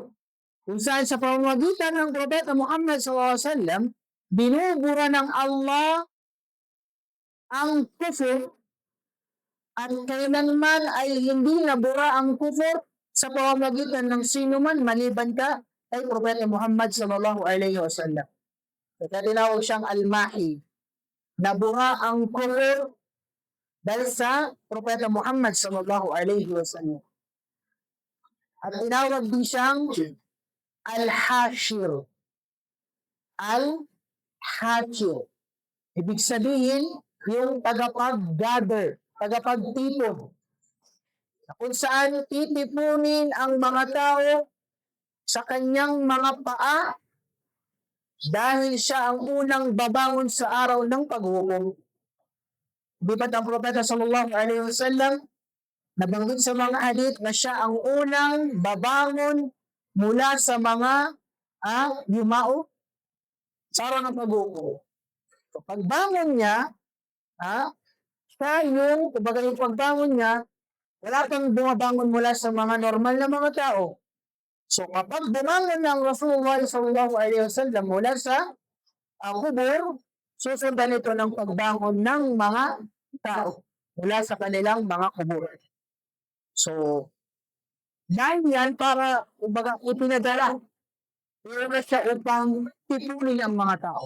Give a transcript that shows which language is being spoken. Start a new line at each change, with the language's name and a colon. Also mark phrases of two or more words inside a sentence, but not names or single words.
Filipino: Kung saan sa pamamagitan ng Propeta Muhammad SAW, binubura ng Allah ang kufur at kailanman ay hindi nabura ang kufur sa pamamagitan ng sino man maliban ka ay Propeta Muhammad
Arabic: صلى الله عليه وسلم.
Filipino: Kaya tinawag siyang Al-Mahi. Nabura ang kufur dahil sa Propeta Muhammad
Arabic: صلى الله عليه وسلم.
Filipino: At tinawag din siyang Al-Hashir. Al-Hashir. Ibig sabihin, yung tagapag-gather, tagapagtipon. Kung saan titipunin ang mga tao sa kanyang mga paa dahil siya ang unang babangon sa araw ng paghukom. Di ba't ang Propeta
Arabic: صلى الله عليه وسلم
Filipino: nabanggit sa mga hadith na siya ang unang babangon mula sa mga yumao sa araw ng paghukom. So, pagbangon niya, siya yung, kumbaga yung pagbangon niya, wala pang bumabangon mula sa mga normal na mga tao. So, kapag bumangon ng Rasulullah
Arabic: صلى الله عليه وسلم
Filipino: mula sa kubur, susundan ito ng pagbangon ng mga tao mula sa kanilang mga kubur. So, dahil yan para, kumbaga, ipinadala. Pero siya upang tipunin ang mga tao.